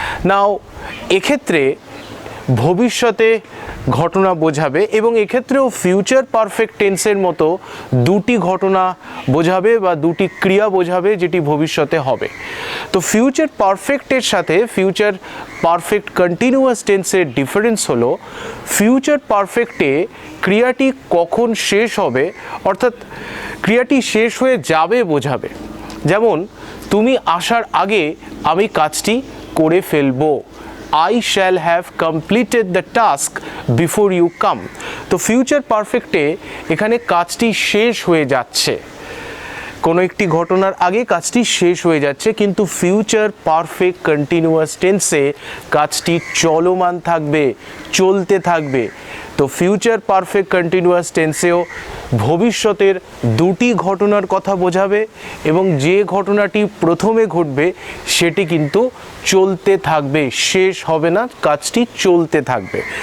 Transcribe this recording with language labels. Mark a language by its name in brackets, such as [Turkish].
[Bangla] নাও এক্ষেত্রে ভবিষ্যতে ঘটনা বোঝাবে, এবং এক্ষেত্রেও ফিউচার পারফেক্ট টেন্সের মতো দুটি ঘটনা বোঝাবে বা দুটি ক্রিয়া বোঝাবে যেটি ভবিষ্যতে হবে। তো ফিউচার পারফেক্টের সাথে ফিউচার পারফেক্ট কন্টিনিউয়াস টেন্সের ডিফারেন্স হলো, ফিউচার পারফেক্টে ক্রিয়াটি কখন শেষ হবে, অর্থাৎ ক্রিয়াটি শেষ হয়ে যাবে বোঝাবে। যেমন তুমি আসার আগে আমি কাজটি করে ফেলবো, [English] I shall have completed the task before you come. [Bangla] তো ফিউচার পারফেক্টে এখানে কাজটি শেষ হয়ে যাচ্ছে, কোনো একটি ঘটনার আগে কাজটি শেষ হয়ে যাচ্ছে, কিন্তু ফিউচার পারফেক্ট কন্টিনিউয়াস টেন্সে কাজটি চলমান থাকবে, চলতে থাকবে। তো ফিউচার পারফেক্ট কন্টিনিউয়াস টেন্সেও ভবিষ্যতের দুটি ঘটনার কথা বোঝাবে, এবং যে ঘটনাটি প্রথমে ঘটবে সেটি কিন্তু চলতে থাকবে, শেষ হবে না, কাজটি চলতে থাকবে।